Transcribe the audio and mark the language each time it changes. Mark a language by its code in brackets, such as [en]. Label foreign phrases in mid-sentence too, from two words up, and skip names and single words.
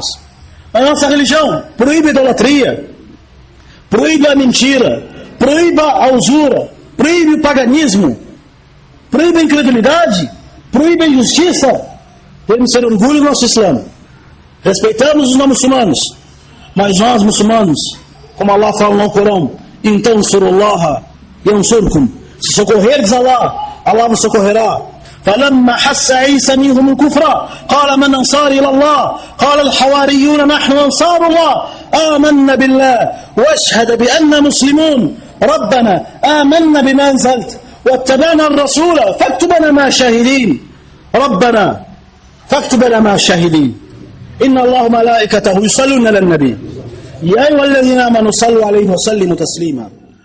[pt] A nossa religião proíbe a idolatria, proíbe a mentira, proíbe a usura, proíbe o paganismo, proíbe a incredulidade, proíbe a injustiça. Temos que ter orgulho do nosso Islã. Respeitamos os não muçulmanos, mas nós muçulmanos, como Allah fala no Corão, [ar] إن تنصروا الله ينصركم, [pt] se socorreres Allah, Allah vos socorrerá. [ar] فلما حس عيسى منهم الكفر قال من أنصاري إلى الله قال الحواريون نحن أنصار الله آمنا بالله واشهد بأننا مسلمون ربنا آمنا بما أنزلت واتبعنا الرسول فاكتبنا مع الشاهدين ربنا فاكتبنا مع الشاهدين إن الله ملائكته يصلون على النبي يا أيها الذين آمنوا صلوا عليه وسلموا تسليما.